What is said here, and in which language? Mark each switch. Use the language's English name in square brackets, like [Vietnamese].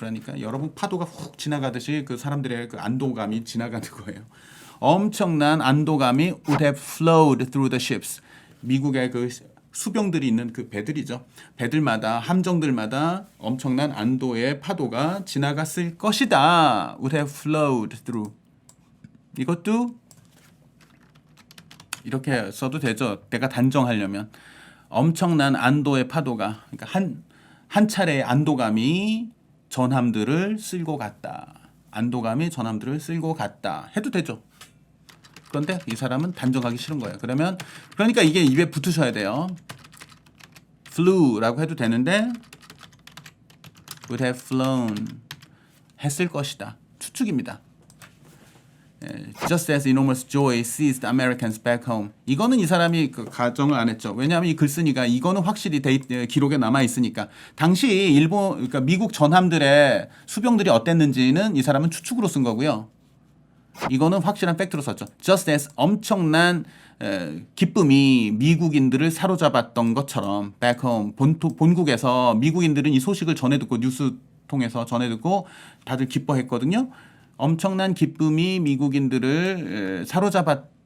[Korean] 그러니까 여러분 파도가 훅 지나가듯이 그 사람들의 그 안도감이 지나가는 거예요. 엄청난 안도감이 [English] would have flowed through the ships. [Korean] 미국의 그 수병들이 있는 그 배들이죠. 배들마다 함정들마다 엄청난 안도의 파도가 지나갔을 것이다. [English] would have flowed through. [Korean] 이것도 이렇게 써도 되죠. 내가 단정하려면 엄청난 안도의 파도가, 그러니까 한 차례의 안도감이 전함들을 쓸고 갔다. 안도감이 전함들을 쓸고 갔다. 해도 되죠. 그런데 이 사람은 단정하기 싫은 거예요. 그러니까 이게 입에 붙으셔야 돼요. flew라고 해도 되는데 [English] would have flown [Korean] 했을 것이다. 추측입니다. [English] Just as enormous joy seized Americans back home. [Korean] 이거는 이 사람이 그 가정을 안 했죠. 왜냐하면 이 글쓴이가 이거는 확실히 기록에 남아 있으니까 당시 그러니까 미국 전함들의 수병들이 어땠는지는 이 사람은 추측으로 쓴 거고요. 이거는 확실한 팩트로 썼죠. [English] Just as [Korean] 엄청난 기쁨이 미국인들을 사로잡았던 것처럼 [English] back home [Korean] 본국에서 미국인들은 이 소식을 전해 듣고 뉴스 통해서 전해 듣고 다들 기뻐했거든요. 엄청난 기쁨이 미국인들을 사로잡았던